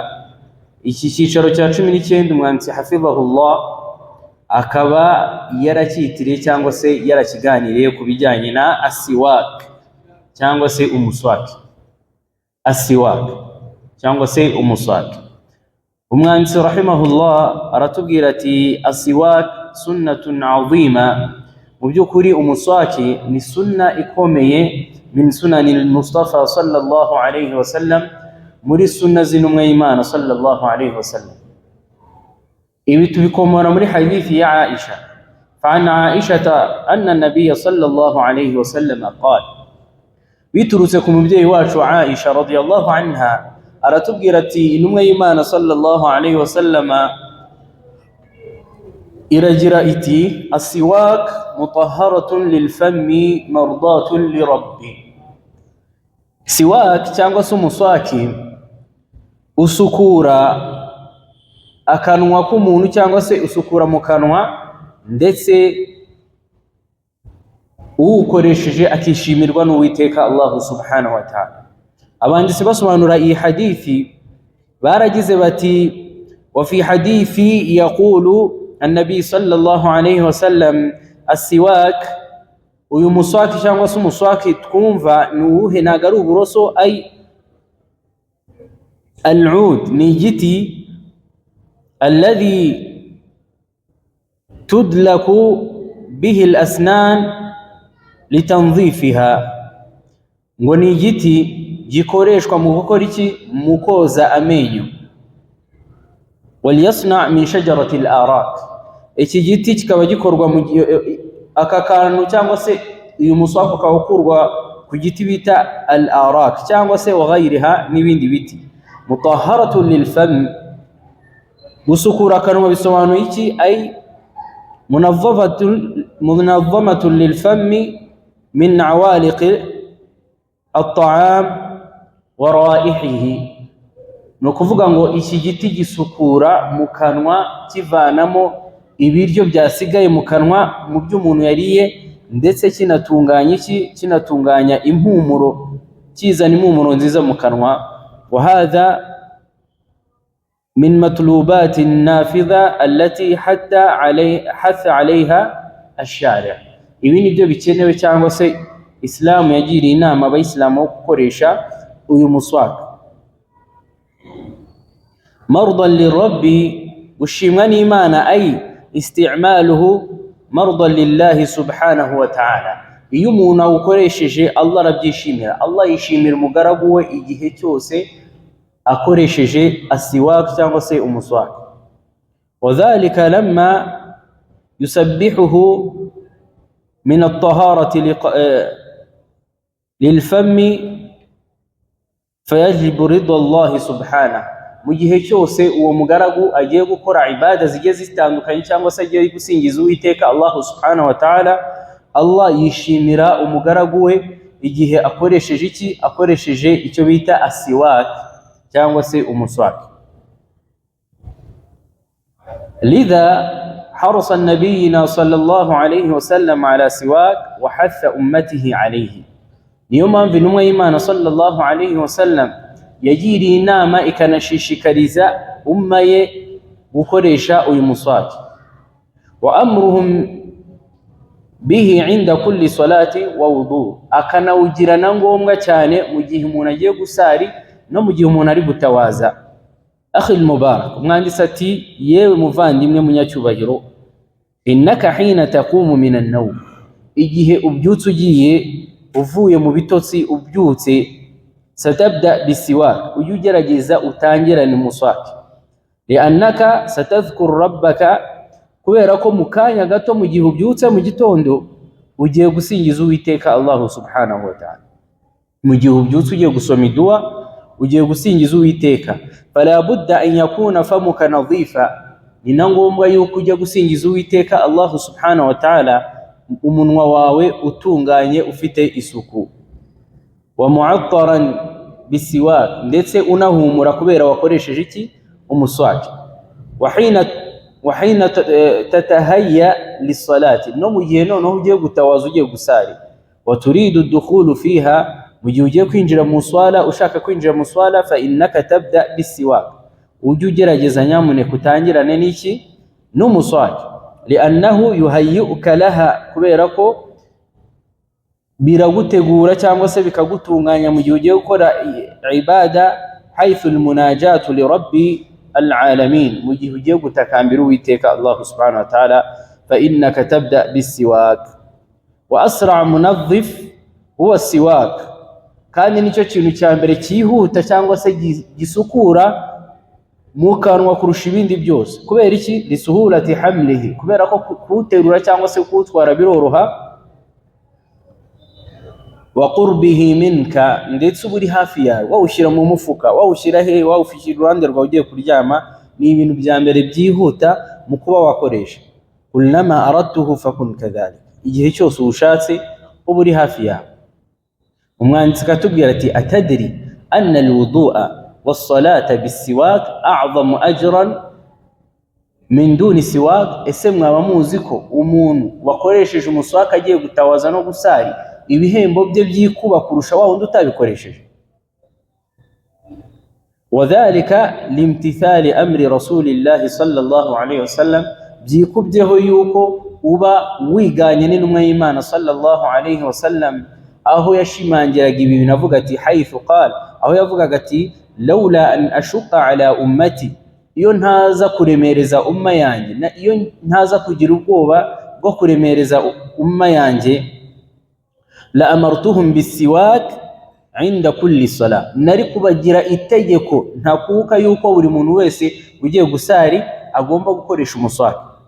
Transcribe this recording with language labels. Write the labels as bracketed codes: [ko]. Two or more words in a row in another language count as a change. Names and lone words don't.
[rw] Iki cyicaro cya 19 umwanditsi hafizahullah akaba yaracyitiriye cyangwa se yarakiganiriye ku bijyanye na asiwak cyangwa se umuswaki. Asiwak cyangwa se umuswaki. Umwanditsi rahimahullah aratubwira ati [ar] السواك سنة عظيمة, [rw] mu by'ukuri umuswaki ni sunna ikomeye, [ar] من سنن المصطفى صلى الله عليه وسلم, [rw] muri sunna z'intumwa y'Imana [ar] صلى الله عليه وسلم. [rw] Ibi tubikomora muri hadithi ya Aisha. [ar] فعن عائشة أن النبي صلى الله عليه وسلم قال, [rw] biturutse ku mubyeyi wacu Aisha [ar] رضي الله عنها, [rw] aratubwira ati intumwa y'Imana [ar] صلى الله عليه وسلم [rw] iragira iti, [ar] السواك مطهرة للفم مرضاة للرب. [rw] Siwak cyangwa se umuswaki usukura akanwa k'umuntu cyangwa se usukura mu kanwa, ndetse uwukoresheje akishimirwa n'Uwiteka Allah [ar] سبحانه وتعالى. [rw] Abanditsi basobanura iyi hadithi baragize bati, [ar] وفي حديث يقول النبي صلى الله عليه وسلم السواك, [rw] uyu muswaki cyangwa se umuswaki twumva ni uwuhe? Ntago ari uburoso, [ar] أي العود, [rw] ni igiti [ar] الذي تدلك به الأسنان لتنظيفها, [rw] ngo ni igiti gikoreshwa mu gukora iki? Mu koza amenyo. [ar] وليسن من شجرة الأراك, [rw] iki giti kikaba gikorwa mu aka kantu cyangwa se uyu muswaki ukawukurwa ku giti bita al-arak cyangwa se waghayriha n'ibindi biti. [ar] مطهرة للفم, [rw] gusukura akanwa bisobanuye iki? [ar] أي منظفة للفم من عوالق الطعام ورائحته, [rw] no kuvuga ngo iki giti gisukura mu kanwa kivanamo ibiryo byasigaye mu kanwa mu byo umuntu yariye, ndetse kinatunganya impumuro, kizana impumuro nziza mu kanwa. [ar] وهذا من مطلوبات النظافة التي حث عليها الشارع'. [rw] Ibi nibyo bikenewe cyangwa se Islam yagiriye inama abayisilamu gukoresha uyu muswak. [ar] مرضاة للرب, [rw] ushimwa n'Imana, [ar] أي استعماله مرضاة لله سبحانه وتعالى. [rw] Iyo umuntu awukoresheje Allah arabyishimira. Allah yishimira umugaragu we igihe cyose akoresheje asiwak cyangwa se umuswak. [ar] وذلك لما يصاحبه من الطهارة للفم فيوجب رضا الله سبحانه. [rw] Mu gihe cyose uwo mugaragu agiye gukora ibada zigiye zitandukanye cyangwa se agiye gusingiza Uwiteka Allah [ar] سبحانه وتعالى, [rw] Allah yishimira umugaragu we igihe akoresheje iki? Akoresheje icyo bita asiwak cyangwa se umuswak. [ar] لذا حرص نبينا صلى الله عليه وسلم على السواك وحث أمته عليه. [rw] Niyo mpamvu intumwa y'Imana [ar] صلى الله عليه وسلم [rw] yagiriye inama ikanashishikariza umma ye gukoresha uyu muswaki. [ar] وأمرهم به عند كل صلاة ووضوء, [rw] akanawugirana ngombwa cyane mu gihe umuntu agiye gusari no mu gihe umuntu ari gutawaza. [ar] أخي المبارك, [rw] umwanditsi ati yewe muvandimwe munyacyubahiro, [ar] إنك حين تقوم من النوم, [rw] igihe ubyutse ugiye uvuye mu bitotsi ubyutse, [ar] ستبدأ بالسواك, [rw] ujye ugerageza utangirane umuswaki. [ar] لأنك ستذكر ربك, [rw] kubera ko mu kanya gato mu gihe ubyutse mu gitondo ugiye gusingiza Uwiteka Allah [ar] سبحانه وتعالى. [rw] Mu gihe ubyutse ugiye gusoma idua ugiye gusingiza Uwiteka, [ar] فلا بد أن يكون فمك نظيفا, [rw] ni ngombwa yuko ujya gusingiza Uwiteka Allah [ar] سبحانه وتعالى [rw] umunwa wawe utunganye ufite isuku. [ar] ومعطرا بالسواك, [rw] ndetse unahumura kubera wakoresheje iki? Umuswaki. [ar] وحين تتهيأ للصلاة, [rw] no mu gihe noneho ugiye gutawaza ugiye gusari. [ar] وتريد الدخول فيها, [rw] mu gihe ugiye kwinjira mu swala, ushaka kwinjira mu swala, [ar] فإنك تبدأ بالسواك, [rw] ujye ugerageza nyamuneka utangirane n'iki? N'umuswaki. [ar] لأنه يهيئك لها, [rw] kubera ko biragutegura cyangwa se bikagutunganya mu gihe ugiye gukora ibada, [ar] حيث المناجاة لرب العالمين, [rw] mu gihe ugiye gutakambira Uwiteka Allah [ar] سبحانه وتعالى, فإنك تبدأ بالسواك. وأسرع منظف هو السواك, [rw] kandi nicyo kintu cya mbere cyihuta cyangwa se gisukura mu kanwa kurusha ibindi byose. Kubera iki? [ar] لسهولة حمله, [rw] kubera ko kuterura cyangwa se kutwara biroroha. [ar] وقربه منك, [rw] ndetse uburi hafi yawe, wawushyira mu mufuka, wawushyira he, wawufishyira uruhande rwawe ugiye kuryama, ni ibintu bya mbere byihuta mu kuba wakoresha. [ar] كلما أردته فكن كذلك, [rw] igihe cyose ushatse uburi hafi yawe. Umwanditsi katubwira ati [ar] أتدري أن الوضوء والصلاة بالسواك أعظم أجرا من دون سواك, [rw] ese mwaba muzi ko umuntu wakoresheje umuswaka agiye gutawaza no gusari ibihembo bye byikuba kurusha wa wundi utabikoresheje? [ar] وذلك لامتثال أمر رسول الله صلى الله عليه وسلم, [rw] byikubyeho yuko uba wiganye n'intumwa y'Imana [ar] صلى الله عليه وسلم, [rw] aho yashimangiraga ibi binavuga ati [ar] حيث قال, [rw] aho yavugaga ati [ar] لولا أن أشق على أمتي, [rw] iyo ntaza kuremereza umma yanjye, iyo ntaza kugira ubwoba bwo kuremereza umma yanjye, [ar] لأمرتهم بالسواك عند كل صلاة, [rw] nari kubagira itegeko ntakuka yuko buri muntu wese ugiye gusari agomba gukoresha umuswaki.